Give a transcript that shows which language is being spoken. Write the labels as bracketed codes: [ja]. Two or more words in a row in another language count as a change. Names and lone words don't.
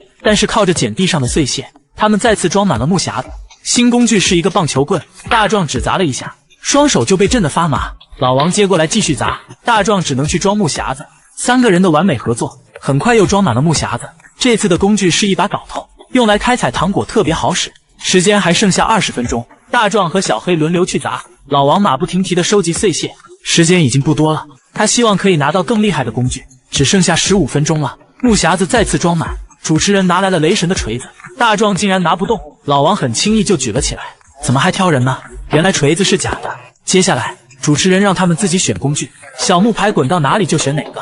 [zh] 但是靠着撿地上的碎屑，他們再次裝滿了木匣子。新工具是一個棒球棍，大壯只砸了一下，雙手就被震得發麻。老王接過來繼續砸，大壯只能去裝木匣子。3個人的完美合作，很快又裝滿了木匣子。這次的工具是1把镐頭，用來開採糖果特別好使。時間還剩下20分鐘，大壯和小黑輪流去砸，老王馬不停蹄地收集碎屑。時間已經不多了，他希望可以拿到更厲害的工具。只剩下15分鐘了，木匣子再次装滿，主持人拿来了雷神的錘子，大壯竟然拿不動，老王很輕易就舉了起来。怎麼還挑人呢？原來錘子是假的。接下來主持人讓他們自己選工具，小木牌滾到哪裡就選哪個。